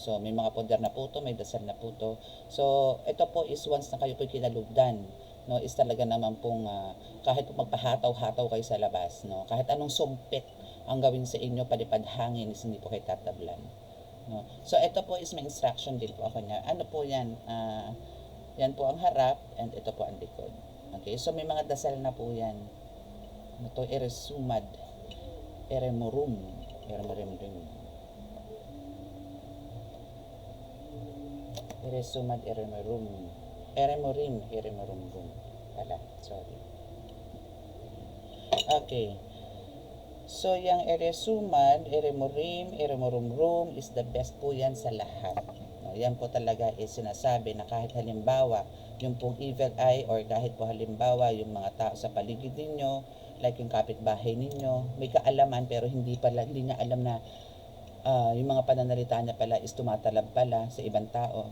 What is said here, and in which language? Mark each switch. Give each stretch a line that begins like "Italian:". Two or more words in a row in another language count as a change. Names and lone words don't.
Filipino: So, may mga poder na po ito, may dasal na po ito. So, ito po is once na kayo po kinalugdan, no, is talaga naman pong, kahit po magpahataw-hataw kayo sa labas, no? Kahit anong sumpit ang gawin sa inyo, palipad hangin, is hindi po kayo tatablan. No? So, ito po is may instruction din po ako niya. Ano po yan? Yan po ang harap and ito po ang likod. Okay? So, may mga dasal na po yan. Ito, eresumad, eremorum, eremorim, eresumad, eremorum, eremorim, eremorum, pala. Sorry. Okay. So, yung eresumad, eremorim, eremorumrum is
English: the best
Filipino: po yan sa lahat. No, yan po talaga is sinasabi na kahit halimbawa, yung pong
English: evil eye
Filipino: or kahit po halimbawa yung mga tao sa paligid ninyo, like yung kapitbahay ninyo, may kaalaman pero hindi niya alam na yung mga pananalita niya pala is tumatalab pala sa ibang tao.